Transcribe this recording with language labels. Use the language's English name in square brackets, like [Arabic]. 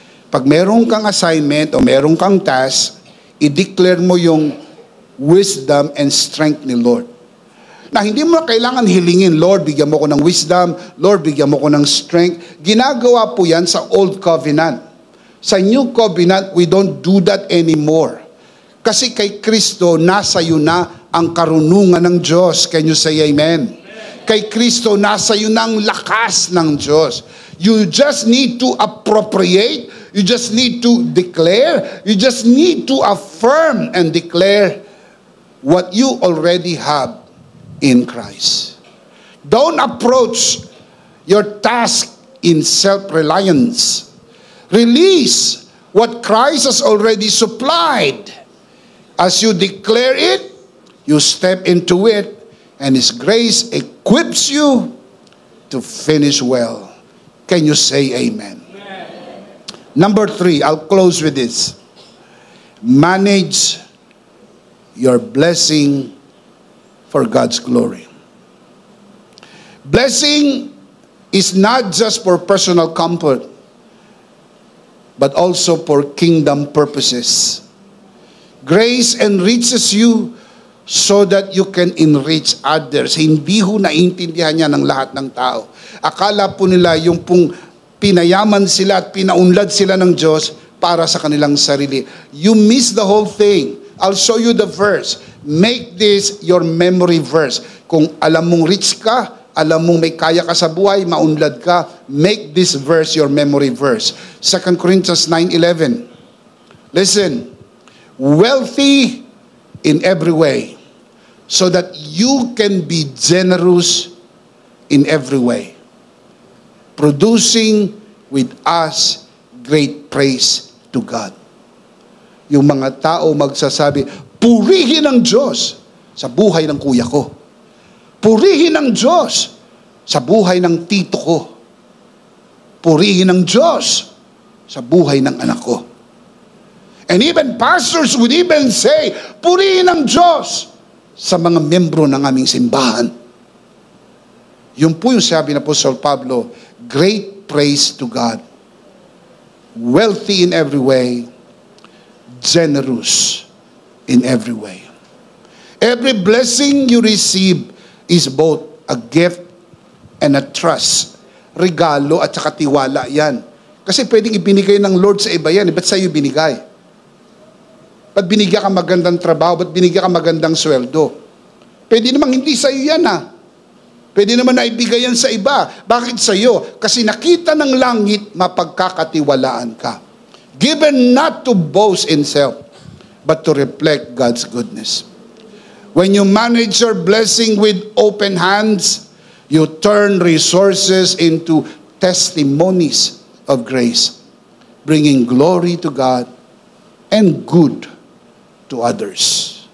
[Filipino] Pag meron kang assignment o meron kang task, i-declare mo yung [English] wisdom and strength [Filipino] ni Lord. Na hindi mo kailangan hilingin, Lord, bigyan mo ko ng wisdom, Lord, bigyan mo ko ng strength. Ginagawa po yan sa Old Covenant. [English] Sa New Covenant, we don't do that anymore. [Filipino] Kasi kay Kristo, nasa iyo na ang karunungan ng Diyos. [English] Can you say amen? [Filipino] Kay Kristo, nasa iyo na ang lakas ng Diyos. [English] You just need to appropriate, you just need to declare, you just need to affirm and declare what you already have in Christ. Don't approach your task in self-reliance. Release what Christ has already supplied. As you declare it, you step into it, and His grace equips you to finish well. Can you say amen? Amen. Number 3, I'll close with this. Manage your blessing for God's glory. Blessing is not just for personal comfort, but also for kingdom purposes. Grace enriches you so that you can enrich others. [Filipino] Hindi ho naintindihan niya ng lahat ng tao. Akala po nila yung pong pinayaman sila at pinaunlad sila ng Diyos para sa kanilang sarili. [English] You miss the whole thing. I'll show you the verse. Make this your memory verse. [Filipino] Kung alam mong rich ka, alam mong may kaya ka sa buhay, maunlad ka, [English] make this verse your memory verse. 2 Corinthians 9:11. Listen. Wealthy in every way, so that you can be generous in every way, producing with us great praise to God. [Filipino] Yung mga tao magsasabi, purihin ang Diyos sa buhay ng kuya ko. Purihin ang Diyos sa buhay ng tito ko. Purihin ng Diyos sa buhay ng anak ko. [English] And even pastors would even say, [Filipino] purihin ng Diyos sa mga membro ng aming simbahan. Yun po yung sabi ng Apostol Pablo, [English] great praise to God. Wealthy in every way, generous in every way. Every blessing you receive is both a gift and a trust. [Filipino] Regalo at saka tiwala yan. Kasi pwedeng ibinigay ng Lord sa iba yan. Ba't sa'yo binigay? Ba't binigyan ka magandang trabaho? Ba't binigyan ka magandang sweldo? Pwede namang hindi sa'yo yan ha. Pwede naman na ibigay yan sa iba. Bakit sa'yo? Kasi nakita ng langit, mapagkakatiwalaan ka. [English] Given not to boast in self, but to reflect God's goodness. When you manage your blessing with open hands, you turn resources into testimonies of grace, bringing glory to God and good to others.